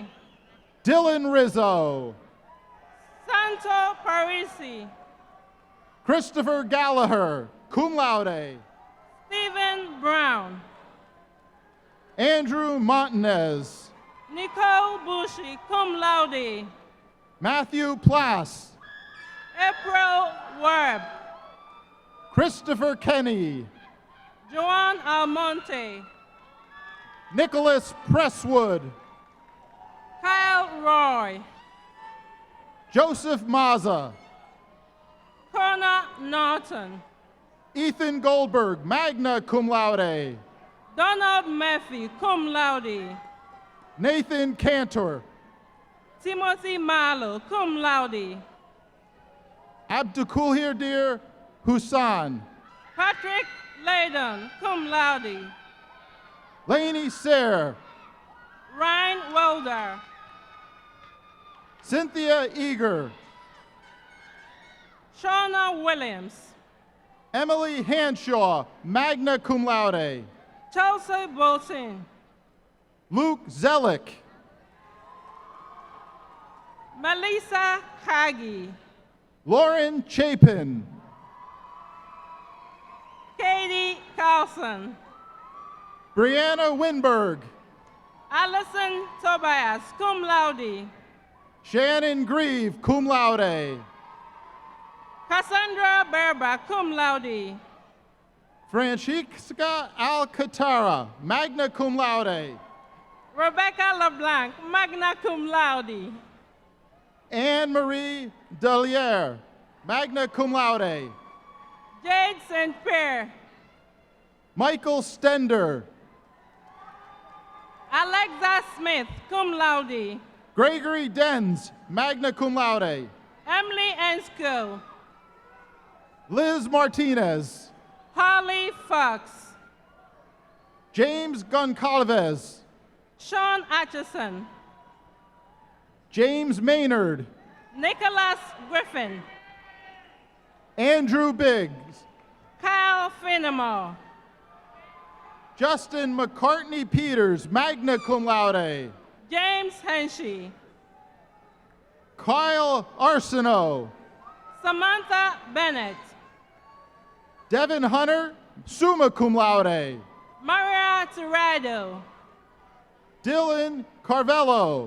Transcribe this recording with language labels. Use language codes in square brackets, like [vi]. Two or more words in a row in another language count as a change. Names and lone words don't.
[en] Dylan Rizzo, Santo Parisi, Christopher Gallagher, [la] cum laude. [en] Stephen Brown, Andrew Montanez, Nicole Bushy, [la] cum laude. [en] Matthew Plass, April Webb, Christopher Kenny, Joan Almonte, Nicholas Presswood, Kyle Roy, Joseph Maza, Connor Norton, Ethan Goldberg, [la] magna cum laude. [en] Donald Murphy, [la] cum laude. [en] Nathan Cantor, Timothy Marlowe, [la] cum laude. [en] Abdulkadir Hussan, Patrick Layden, [la] cum laude. [en] Lainey Sayre, Ryan Welder, Cynthia Eager, Shauna Williams, Emily Hanshaw, [la] magna cum laude. [en] Chelsea Bolton, Luke Zellick, Melissa Haggy, Lauren Chapin, Katie Carlson, Brianna Winberg, Allison Tobias, [la] cum laude. [en] Shannon Grieve, [la] cum laude. [en] Cassandra Berba, [la] cum laude. [en] Francisca Alcantara, [la] magna cum laude. [en] Rebecca LeBlanc, [la] magna cum laude. [en] Anne-Marie Deliere, [la] magna cum laude. [en] Jade St. Pierre, Michael Stender, Alexa Smith, [la] cum laude. [en] Gregory Denz, [la] magna cum laude. [en] Emily Ensko, Liz Martinez, Holly Fox, James Goncalves, Sean Atchison, James Maynard, Nicholas Griffin, Andrew Biggs, Kyle Finnemore, Justin McCartney Peters, [la] magna cum laude. [en] James Henshey, Kyle Arsenault, Samantha Bennett, Devin Hunter, [la] summa cum laude. [en] Maria Tirado, Dylan Carvello,